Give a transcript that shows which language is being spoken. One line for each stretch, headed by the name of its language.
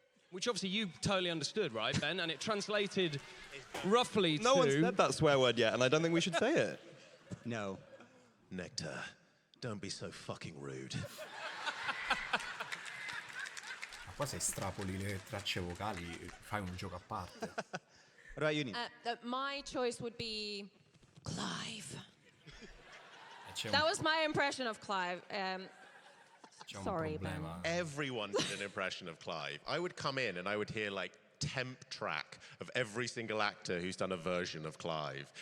English: Which obviously you totally understood, right, Ben? And it translated roughly No one's said that swear word yet, and I don't think we should say it. No. Nectar, don't be so fucking rude.
Italian: Ma qua se estrapoli le tracce vocali fai un gioco a parte.
English: What about you, Nina? My choice would be Clive.
Italian: C'è
English: That was my impression of Clive.
Italian: c'è un
English: Sorry, Ben.
Italian: problema.
English: Everyone did an impression of Clive. I would come in and I would hear like temp track of every single actor who's done a version of Clive.